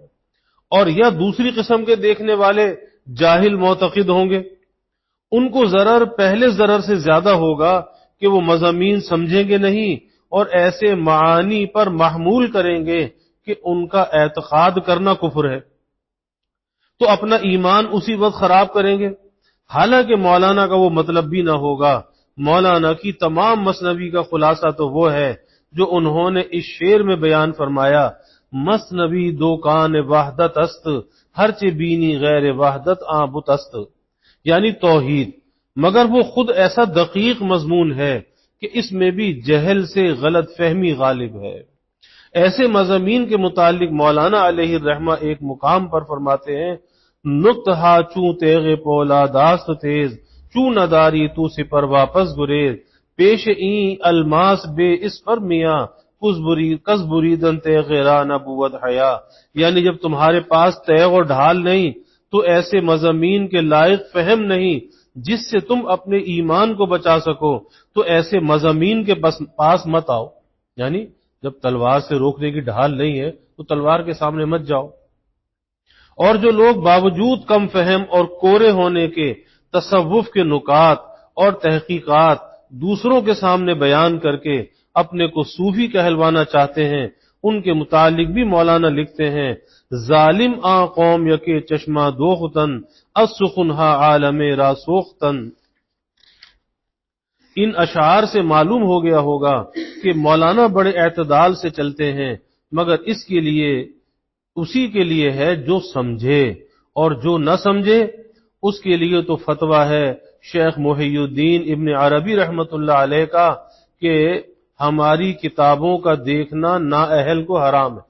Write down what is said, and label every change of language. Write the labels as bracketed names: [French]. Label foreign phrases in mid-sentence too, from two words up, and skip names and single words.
[Urdu] اور یا دوسری قسم کے دیکھنے والے جاہل معتقد ہوں گے، ان کو ضرر پہلے ضرر سے زیادہ ہوگا کہ وہ مضامین سمجھیں گے نہیں، اور ایسے معانی پر محمول کریں گے کہ ان کا اعتقاد کرنا کفر ہے، تو اپنا ایمان اسی وقت خراب کریں گے۔ حالانکہ مولانا کا وہ مطلب بھی نہ ہوگا۔ مولانا کی تمام مثنوی کا خلاصہ تو وہ ہے جو انہوں نے اس شعر میں بیان فرمایا، [Persian] مثنوی دو کان وحدت است ہر چہ بینی غیر وحدت آبت است، [Urdu] یعنی توحید، مگر وہ خود ایسا دقیق مضمون ہے کہ اس میں بھی جہل سے غلط فہمی غالب ہے۔ ایسے مضامین کے متعلق مولانا علیہ الرحمہ ایک مقام پر فرماتے ہیں، [Persian] نقطہ چوں تیغ پولا داست تیز چوں نداری تو سپر واپس گریز پیش این الماس بے اس پر میاں کس بریدن تیغ را نبوت حیا، [Urdu] یعنی جب تمہارے پاس تیغ اور ڈھال نہیں تو ایسے مضامین کے لائق فہم نہیں جس سے تم اپنے ایمان کو بچا سکو، تو ایسے مضامین کے پاس مت آؤ، یعنی جب تلوار سے روکنے کی ڈھال نہیں ہے تو تلوار کے سامنے مت جاؤ۔ اور جو لوگ باوجود کم فہم اور کورے ہونے کے تصوف کے نکات اور تحقیقات دوسروں کے سامنے بیان کر کے اپنے کو صوفی کہلوانا چاہتے ہیں، ان کے متعلق بھی مولانا لکھتے ہیں، [Persian] ظالم قوم یکے چشمہ دوختن السخنہا عالم را سوختن۔ [Urdu] ان اشعار سے معلوم ہو گیا ہوگا کہ مولانا بڑے اعتدال سے چلتے ہیں، مگر اسی کے لیے ہے جو سمجھے، اور جو نہ سمجھے اس کے لیے تو فتویٰ ہے شیخ محی الدین ابن عربی [Arabic] رحمت اللہ علیہ [Urdu] کا کہ ہماری کتابوں کا دیکھنا نااہل کو حرام ہے۔